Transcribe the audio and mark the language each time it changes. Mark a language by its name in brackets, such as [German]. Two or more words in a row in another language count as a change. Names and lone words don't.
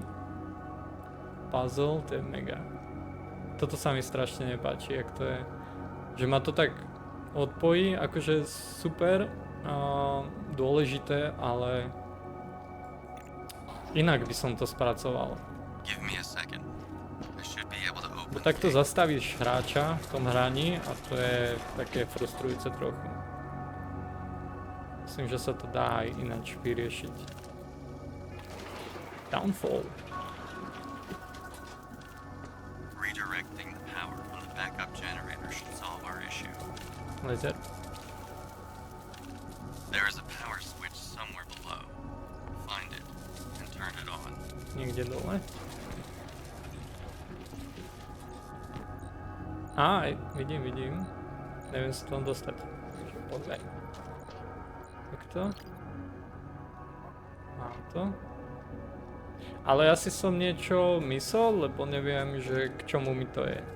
[Slovak] Puzzle, to je mega. Toto sa mi strašne nepáči, jak to je. Že ma to tak odpojí, akože super, dôležité, ale inak by som to spracoval. [English] Give me a second. I should be able to open [Slovak] Bo [English] the [Slovak] takto [English] gate. [Slovak] zastavíš hráča v tom hraní a to je také frustrujúce trochu. Myslím, že sa to dá aj ináč vyriešiť. [English] Downfall. Redirecting the power from the backup generator should solve our issue. Laser. There is a power switch somewhere below. Find it and turn it on. [Slovak] Niekde dole. Vidím. Neviem sa tam dostať. Takže poďme. Takto. Mám to. Ale asi som niečo myslel, lebo neviem, že k čomu mi to je.